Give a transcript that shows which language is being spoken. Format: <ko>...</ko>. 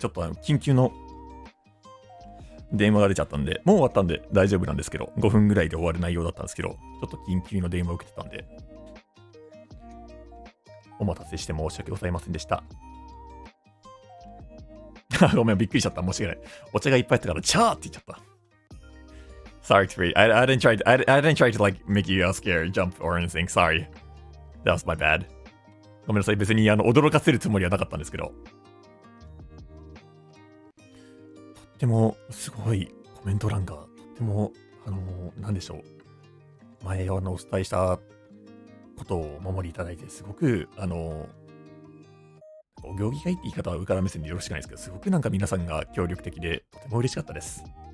<ja>ちょっと緊急の電話が出ちゃったんで、もう終わったんで大丈夫なんですけど、5分ぐらいで終わる内容だったんですけど、ちょっと緊急の電話を受けてたんで、お待たせして申し訳ございませんでした。ごめん、びっくりしちゃった。申し訳ない。お茶がいっぱいあったから、チャーって言っちゃった。</ja> <en>Sorry, I didn't try to like make you scared, jump or anything. Sorry. That was my bad.</en> <ja>ごめんなさい。別に驚かせるつもりはなかったんですけど。とってもすごいコメント欄がとってもなんでしょう。前お伝えしたことをお守りいただいて、すごくお行儀がいいって言い方は上から目線でよろしくないですけど、すごくなんか皆さんが協力的でとても嬉しかったです。</ja>